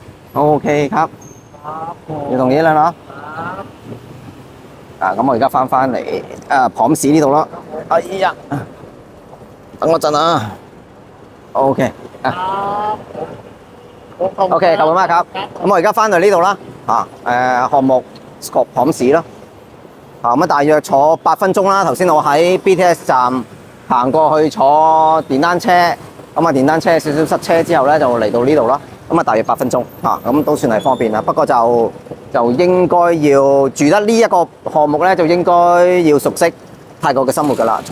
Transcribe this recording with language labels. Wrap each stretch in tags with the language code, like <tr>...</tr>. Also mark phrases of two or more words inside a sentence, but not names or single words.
<yue>O K ครับ要同意啦เนาะ咁我而家翻嚟ผอม市呢度咯。哎呀，等我陣啊。</yue> <th>O K โอเคขอบคุณมากครับ</th> <yue>咁我而家翻到呢度啦項目 Scope ผอม市咯。咁大約坐8分鐘啦。頭先我喺 BTS 站行過去坐電單車，電單車少少塞車之後咧，就嚟到呢度啦。大約8分鐘咁都算係方便啦。不過就應該要住得呢一個項目咧，就應該要熟悉泰國嘅生活㗎啦。</yue>